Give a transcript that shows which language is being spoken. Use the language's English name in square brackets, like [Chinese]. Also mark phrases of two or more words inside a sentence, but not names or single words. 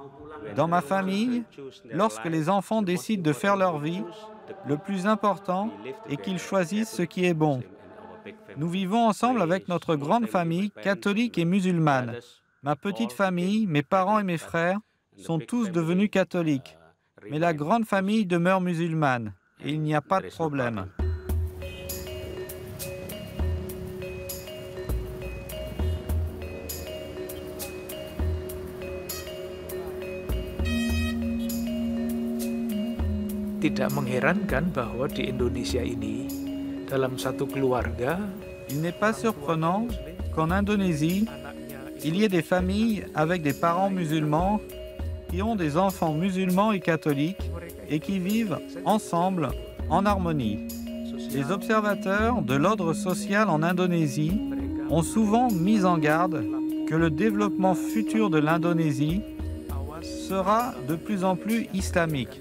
[French] Dans ma famille, lorsque les enfants décident de faire leur vie, le plus important est qu'ils choisissent ce qui est bon. Nous vivons ensemble avec notre grande famille catholique et musulmane. Ma petite famille, mes parents et mes frères sont tous devenus catholiques. Mais la grande famille demeure musulmane et il n'y a pas de problème. [Indonesian] Tidak mengherankan bahwa di Indonesia ini, dalam satu keluarga, [French] il n'est pas surprenant qu'en Indonésie, il y ait des familles avec des parents musulmans qui ont des enfants musulmans et catholiques et qui vivent ensemble en harmonie. Les observateurs de l'ordre social en Indonésie ont souvent mis en garde que le développement futur de l'Indonésie sera de plus en plus islamique.